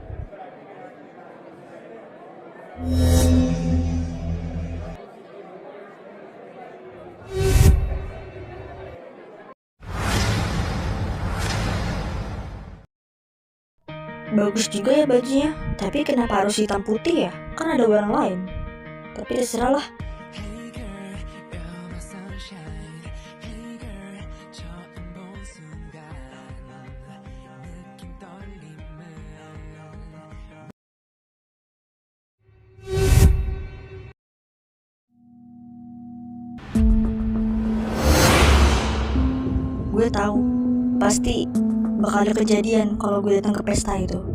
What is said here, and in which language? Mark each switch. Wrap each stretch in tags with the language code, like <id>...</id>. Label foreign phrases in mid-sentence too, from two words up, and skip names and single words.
<id>Bagus juga ya bajunya, tapi kenapa harus hitam putih ya? Kan ada warna lain. Tapi terserah lah.</id> <en>Hey girl, you're my sunshine. Hey girl,</en> <ko>처음 본 순간 느낀 떨림은</ko> <id>Gue tahu, pasti bakal ada kejadian kalau gue datang ke pesta itu.</id>